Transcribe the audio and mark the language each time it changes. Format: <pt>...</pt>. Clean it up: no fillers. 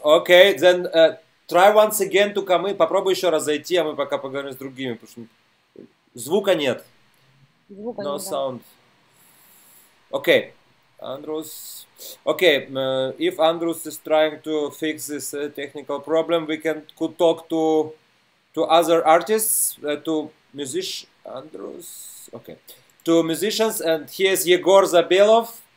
<en>Okay, then try once again to come in.</en> <ru>Попробуй еще раз зайти, а мы пока поговорим с другими, потому что звука нет. Звука</ru> <en>No</en> <ru>нет,</ru> <en>sound. Okay, Andrus. Okay, if Andrus is trying to fix this technical problem, we could talk to other artists, to musicians. Andrus. Okay, to musicians, and here's Yegor Zabelov.</en>